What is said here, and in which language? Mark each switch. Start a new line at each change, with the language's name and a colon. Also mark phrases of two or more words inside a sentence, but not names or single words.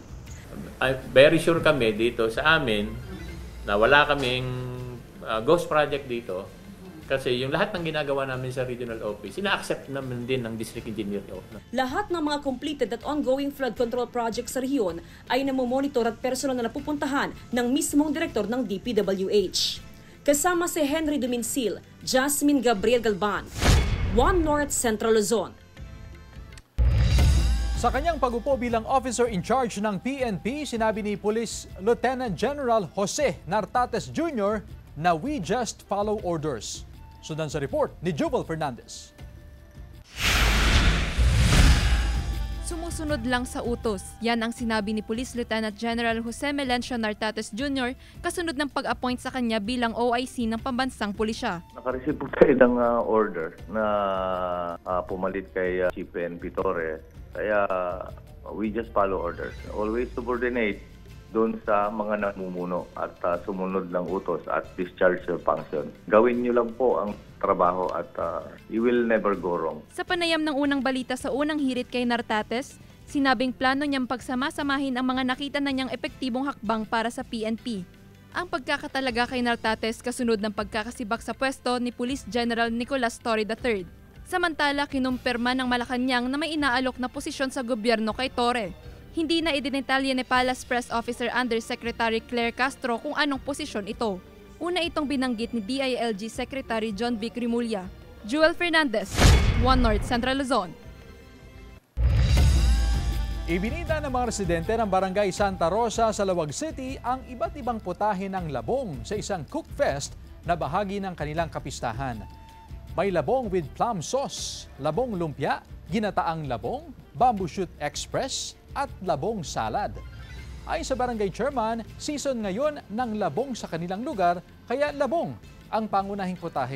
English: Very sure
Filipino: kami dito sa amin na wala kaming
English: ghost project
Filipino: dito kasi yung lahat ng ginagawa namin sa
English: regional office,
Filipino: ina-accept naman din ng
English: district engineer.
Filipino: Lahat ng mga completed at ongoing
English: flood control projects
Filipino: sa rehiyon ay namomonitor at personal na napupuntahan ng mismong direktor ng DPWH. Kasama si Henry Duminsil, Jasmine Gabriel Galban, One North Central Luzon. Sa kanyang pagupo bilang
English: officer in charge
Filipino: ng PNP, sinabi ni Police Lieutenant General Jose Nartates Jr.
English: na we just follow orders.
Filipino: Sundan sa report ni Jubal Fernandez. Sumusunod lang sa utos. Yan ang sinabi ni Police Lieutenant General Jose Melencio Nartates Jr. kasunod ng pag-appoint sa kanya bilang OIC ng pambansang pulisya. Nakareceive po tayo ng order na pumalit kay Chief PNP Torre.
English: Kaya we just follow orders. Always subordinate
Filipino: doon sa mga namumuno at sumunod ng utos at
English: discharge your function.
Filipino: Gawin nyo lang po ang trabaho at
English: you will never go wrong.
Filipino: Sa panayam ng unang balita sa unang hirit kay Nartates, sinabing plano niyang pagsama-samahin ang mga nakita na niyang epektibong hakbang para sa PNP. Ang pagkakatalaga kay Nartates kasunod ng pagkakasibak sa pwesto ni Police General Nicolas Torre III. Samantala, kinumpirma ng Malacanang na may inaalok na posisyon sa gobyerno kay Torre. Hindi na idinetalya ni Palace Press Officer Undersecretary Claire Castro kung anong posisyon ito. Una itong binanggit ni DILG Secretary John Vic Rimulya. Jewel Fernandez, One North Central Luzon. Ibinida ng mga residente ng Barangay Santa Rosa sa Lawag City ang iba't ibang putahe ng labong sa isang
English: cook fest
Filipino: na bahagi ng kanilang kapistahan. May labong
English: with plum sauce,
Filipino: labong lumpia, ginataang labong,
English: bamboo shoot express,
Filipino: at labong salad. Ayon sa barangay chairman, season ngayon ng labong sa kanilang lugar, kaya labong ang pangunahing putahe.